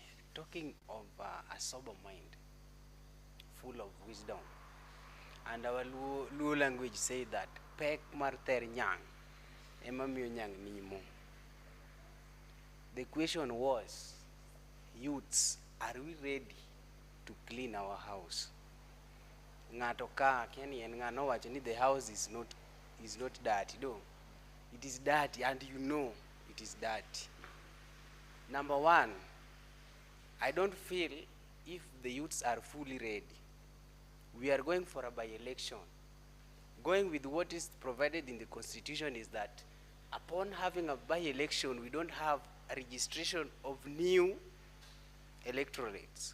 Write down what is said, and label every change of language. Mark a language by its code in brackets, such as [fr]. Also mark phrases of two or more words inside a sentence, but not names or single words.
[en] Talking of a sober mind, full of wisdom, and our Luo language say that [luo] pek marter nyang, emamio nyang nimo. [en] The question was, youths, are we ready to clean our house? [luo] Ngato ka keni en ngano wacho ni [en] the house is not dirty. [luo] No, it is dirty, and you know it is dirty. Number 1, I don't feel if the youths are fully ready. We are going for a by-election. Going with what is provided in the constitution is that upon having a by-election, we don't have a registration of new electorates.